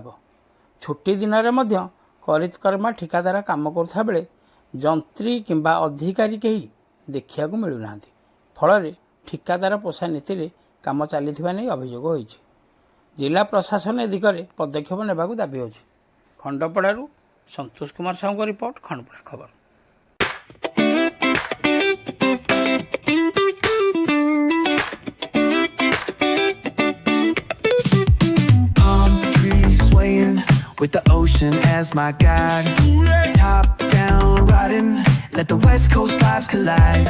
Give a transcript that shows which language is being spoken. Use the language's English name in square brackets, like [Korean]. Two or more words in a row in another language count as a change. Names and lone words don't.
[Odia] ଛୁଟି ଦିନରେ ମଧ୍ୟ କରିତ୍କର୍ମା ଠିକାଦାର କାମ କରୁଥିବା ବେଳେ ଯନ୍ତ୍ରୀ କିମ୍ବା ଅଧିକାରୀ କେହି ଦେଖିବାକୁ ମିଳୁନାହାନ୍ତି। ଫଳରେ ଠିକାଦାର ପୋଷା ନୀତିରେ କାମ ଚାଲିଥିବା ନେଇ ଅଭିଯୋଗ ହୋଇଛି। ଜିଲ୍ଲା ପ୍ରଶାସନ ଏ ଦିଗରେ ପଦକ୍ଷେପ ନେବାକୁ ଦାବି ହେଉଛି। ଖଣ୍ଡପଡ଼ାରୁ ସନ୍ତୋଷ କୁମାର ସାହୁଙ୍କ ରିପୋର୍ଟ, ଖଣ୍ଡପଡ଼ା ଖବର। [English] With the ocean as my guide, top down riding, let the west coast vibes collide.